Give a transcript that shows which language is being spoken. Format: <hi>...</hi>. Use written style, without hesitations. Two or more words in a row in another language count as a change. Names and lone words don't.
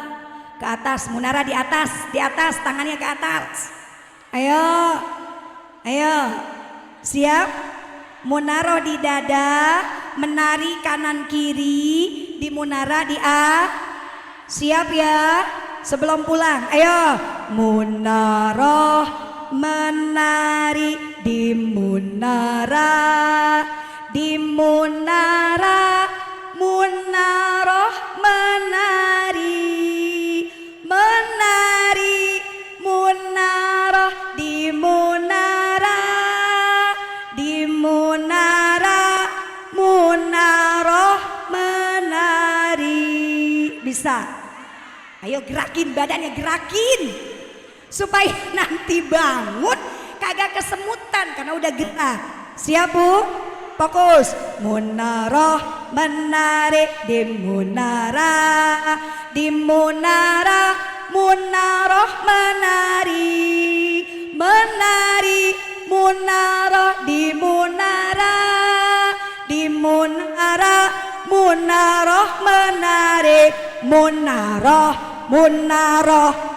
<id>Ke atas, munara di atas, tangannya ke atas. Ayo, siap? Munaroh di dada, menari kanan kiri di munara di A. Siap ya? Sebelum pulang, ayo. Munaroh menari di munara, di munara, munaroh menari, menari, munaroh di munara, di munara, munaroh menari. Bisa? Ayo gerakin badannya, gerakin supaya nanti bangun kagak kesemutan karena udah gerak. Siap Bu? Fokus. Munaroh menari di munara, di munara, munaroh menari, menari, munaroh di munara, di munara, munaroh menari, munaroh, munaroh,</id>